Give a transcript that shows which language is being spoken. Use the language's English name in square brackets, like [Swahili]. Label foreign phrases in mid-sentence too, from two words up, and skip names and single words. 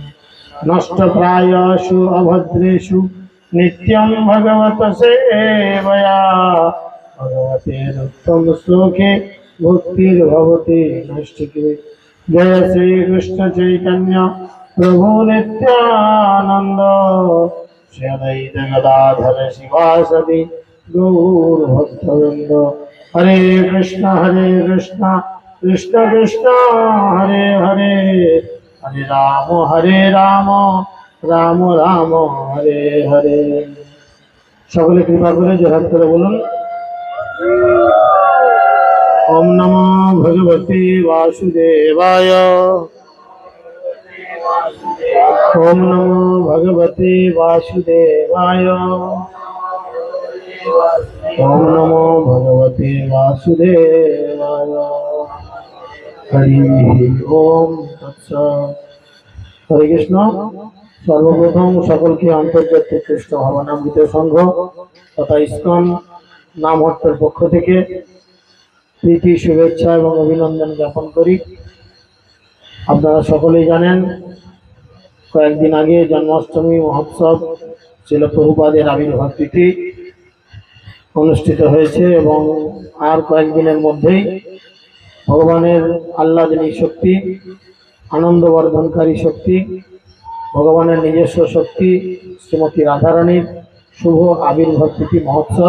[Sanskrit] नष्टप्रायेषु अभद्रेषु नित्यं भगवत सेवया भगवतेरुत्तम श्लोके भक्तिर्भवति नैष्ठिके। जय श्री कृष्ण चैतन्य प्रभु नित्यानंद श्री अद्वैत गदाधर शिवासदि गौर भक्तवृंद। हरे कृष्ण कृष्ण कृष्ण हरे हरे हरे राम राम राम हरे हरे। [Bangla] সকলে কৃপা করে জোড়হাত করে বলুন [Sanskrit] ओम नमो भगवते वासुदेवाय। ओम नमो भगवते वासुदेवाय। ओम नमो भगवते वासुदेवाय। हरि ओम तत्सत्। हरे कृष्ण। [Bangla] সর্বপ্রথম সকল কে আন্তর্জাতিক কৃষ্ণ ভাবনামৃত সংঘ তথা ইসকন নামহট্টর পক্ষ থেকে প্রীতি শুভেচ্ছা এবং অভিনন্দন জ্ঞাপন করি। আপনারা সকলেই জানেন কয়েকদিন আগে জন্মাষ্টমী মহোৎসব শিল প্রভুপাদের আবির্ভাব তিথি অনুষ্ঠিত হয়েছে এবং আর কয়েকদিনের মধ্যেই ভগবানের আহ্লাদনী শক্তি, আনন্দবর্ধনকারী শক্তি, ভগবানের নিজস্ব শক্তি শ্রীমতী রাধারানীর শুভ আবির্ভাব তিথি মহোৎসব।